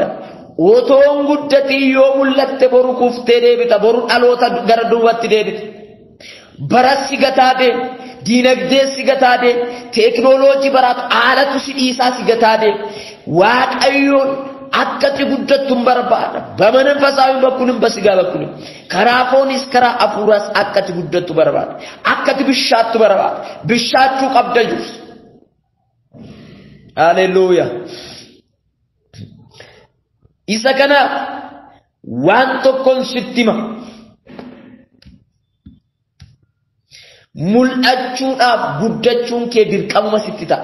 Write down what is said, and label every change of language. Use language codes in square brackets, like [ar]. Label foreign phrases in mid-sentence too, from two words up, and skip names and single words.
[om] Otoon guddatii yoo mul'atte boru kuftee deebita, boru dhaloota gara duubatti deebita. Bara si gataa deema, diinagdee si gataa deema, teekinooloojii baraatu haalatu si dhiisaa si gataa deema. Waaqayyoon akkati guddattuun barbaada. [am] በመንፈሳዊ በኩልም በስጋ በኩልም ከራፎንስ ከራአፉራስ [om] akkati guddattu barbaada. Akkati bishaattu barbaada. Bishaattu qabda jirus. Haleluuya. Isa kana waan tokkoon sittima. Mul'achuudhaaf guddachuun kee dirqama sitti ta'a.